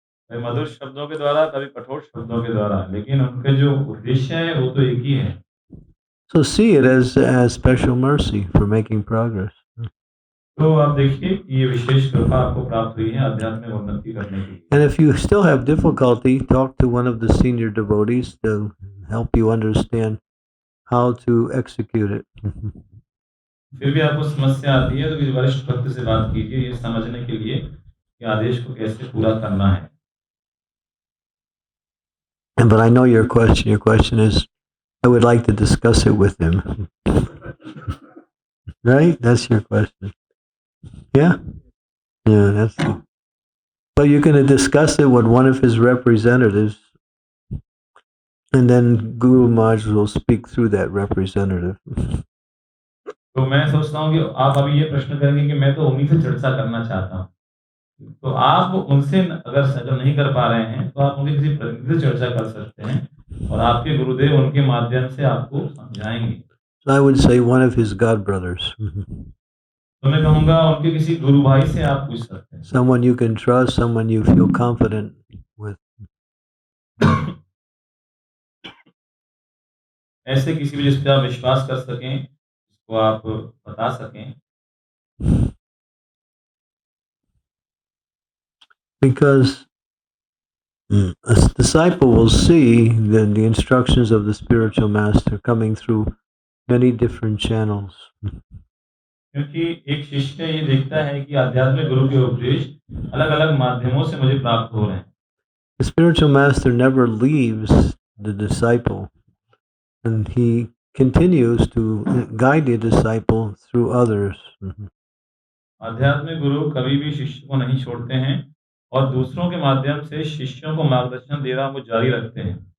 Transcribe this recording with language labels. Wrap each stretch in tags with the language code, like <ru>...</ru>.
<hi>मधुर शब्दों के द्वारा कभी कठोर शब्दों के द्वारा, लेकिन उनके जो उद्देश्य है वो तो एक ही है।</hi> <en>So see it as special mercy for making progress.</en> <hi>तो आप देखिए कि ये विशेष कृपा आपको प्राप्त हुई है आध्यात्मिक उन्नति करने की।</hi> <en>And if you still have difficulty, talk to one of the senior devotees to help you understand how to execute it.</en> <hi>फिर भी आपको समस्या आती है तो किसी वरिष्ठ भक्त से बात कीजिए ये समझने के लिए कि आदेश को कैसे पूरा करना है।</hi> <en>But I know your question. Your question is, I would like to discuss it with him. Right? That's your question. Yeah? Yeah, that's it. So you're going to discuss it with one of his representatives, and then Guru Maharaj will speak through that representative.</en> <hi>तो मैं सोचता हूँ कि आप अभी ये प्रश्न करेंगे कि मैं तो उन्हीं से चर्चा करना चाहता हूँ, तो आप उनसे अगर जब नहीं कर पा रहे हैं तो आप उनके किसी प्रतिनिधि से चर्चा कर सकते हैं और आपके गुरुदेव उनके माध्यम से आपको समझाएंगे।</hi> <en>So I would say one of his god brothers.</en> <hi>तो मैं कहूँगा उनके किसी गुरु भाई से आप पूछ सकते हैं।</hi> <en>Someone you can trust, someone you feel confident with.</en> <hi>ऐसे किसी भी जिस पे आप विश्वास कर सकें, जिसको आप बता सकें।</hi> <en>Because a disciple will see the instructions of the spiritual master coming through many different channels.</en> <hi>क्योंकि एक शिष्य ये देखता है कि आध्यात्मिक गुरु के उपदेश अलग-अलग माध्यमों से मुझे प्राप्त हो रहे हैं.</hi> <en>The spiritual master never leaves the disciple, and he continues to guide the disciple through others.</en> <hi>आध्यात्मिक गुरु कभी भी शिष्य को नहीं छोड़ते हैं और दूसरों के माध्यम से शिष्यों को मार्गदर्शन देना वो जारी रखते हैं.</hi>